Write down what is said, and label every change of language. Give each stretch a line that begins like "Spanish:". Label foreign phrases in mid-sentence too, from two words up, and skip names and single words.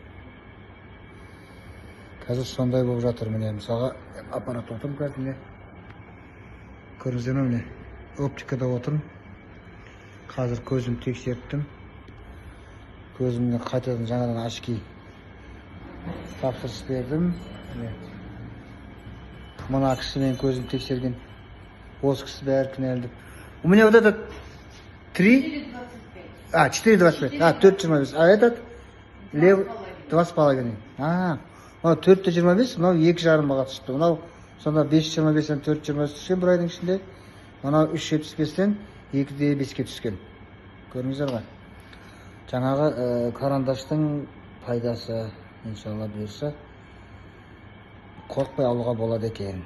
Kazakh: Қазір сондай болып жатыр. Міне мысалға аппарат отырмын қазір, міне көрдіңіздер ме, міне оптикада отырмын. Қазір көзім тексерттім. Көзімді қайтадан жаңадан очки тапсырыс бердім. Мына кісімен көзім тексерген. Осы кісі бәрі кінәлі.
Russian: У меня вот этот 4,25, 4,25, а этот левый 2,5. 4,25,
Kazakh: мынау 2,5-ға түсті. Мынау сонда 5,25-тен 4,25 түскен бір айдың ішінде. Мынау 3,75-тен 2,5-ке түскен. Көрдіңіздер ғой. Жаңағы карандаштың пайдасы, иншалла бұйырса, қорқпай алуға болады екен.